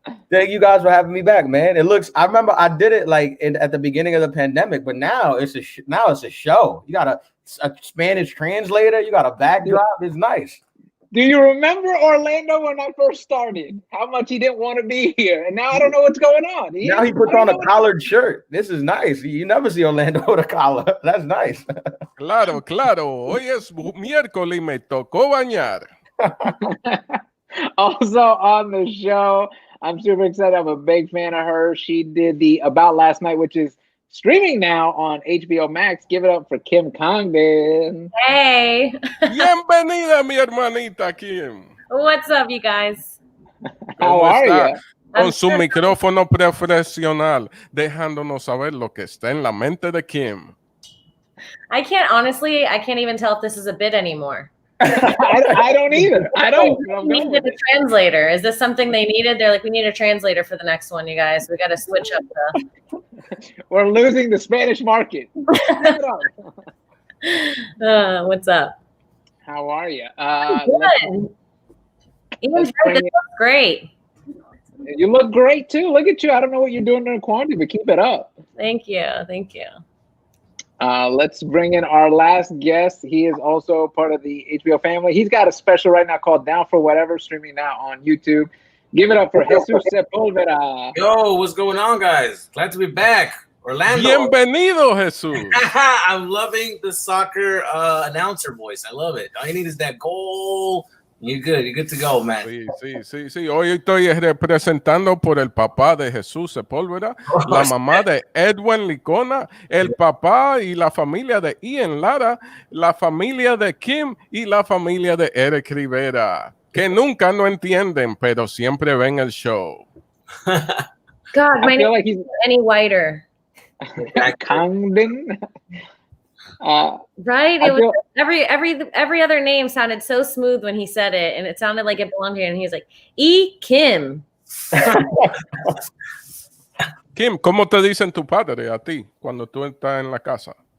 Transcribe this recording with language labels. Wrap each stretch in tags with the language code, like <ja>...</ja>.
<en>Thank you guys for having me back, man. I remember I did it like at the beginning of the pandemic, but now it's a show. You got a Spanish translator. You got a backdrop. It's nice. Do you remember Orlando when I first started? How much he didn't want to be here, and now I don't know what's going on. Now he puts on a collared shirt. This is nice. You never see Orlando with a collar. That's nice.</en> <es>Claro. Hoy es miércoles y me tocó bañar.</es> <en>Also on the show, I'm super excited. I'm a big fan of her. She did the About Last Night, which is streaming now on HBO Max. Give it up for Kim Congdon. Hey.</en> <es>Bienvenida, mi hermanita Kim.</es> <en>What's up, you guys? How are you?</en> <es>Con su micrófono profesional, dejándonos saber lo que está en la mente de Kim.</es> <en>I can't even tell if this is a bit anymore. I don't either. I don't. Needed a translator. Is this something they needed? They're like, we need a translator for the next one, you guys. We got to switch up the. We're losing the Spanish market. What's up? How are you? Good. Ian's right. This looks great. You look great too. Look at you. I don't know what you're doing during quarantine, but keep it up. Thank you. Thank you. Let's bring in our last guest. He is also part of the HBO family. He's got a special right now called Down for Whatever, streaming now on YouTube. Give it up for Jesus Sepulveda. Yo, what's going on, guys? Glad to be back. Orlando.</en> <es>Bienvenido, Jesus.</es> <en>I'm loving the soccer announcer voice. I love it. All you need is that goal. You're good. You're good to go, man.</en> <es>Sí. Hoy estoy representando por el papá de Jesús Sepúlveda, la mamá de Edwin Licona, el papá y la familia de Ian Lara, la familia de Kim y la familia de Erik Rivera, que nunca no entienden, pero siempre ven el show.</es> <en>God, my name is any whiter. Congdon. Right? It was every other name sounded so smooth when he said it, and it sounded like it belonged here. And he was like, Kim.</en> <es>Kim, ¿cómo te dicen tu padre a ti cuando tú estás en la casa?</es>